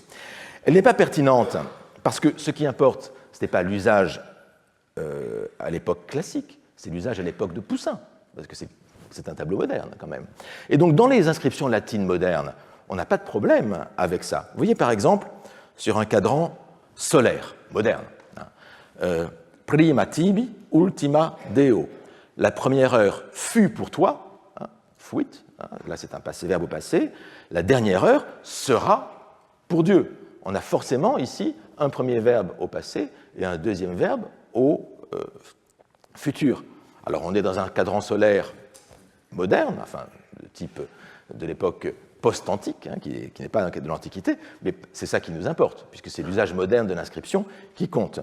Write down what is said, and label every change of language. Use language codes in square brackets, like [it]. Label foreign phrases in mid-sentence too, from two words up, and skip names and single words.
[fr] Elle n'est pas pertinente parce que ce qui importe, ce n'est pas l'usage à l'époque classique, c'est l'usage à l'époque de Poussin, parce que c'est un tableau moderne quand même. Et donc dans les inscriptions latines modernes, on n'a pas de problème avec ça. Vous voyez par exemple sur un cadran solaire moderne, [la] prima tibi, ultima deo. [fr] La première heure fut pour toi, fuit, là c'est un passé-verbe au passé, la dernière heure sera pour Dieu. On a forcément ici un premier verbe au passé et un deuxième verbe au futur. Alors on est dans un cadran solaire moderne, enfin de type de l'époque post-antique, qui n'est pas de l'Antiquité, mais c'est ça qui nous importe, puisque c'est l'usage moderne de l'inscription qui compte.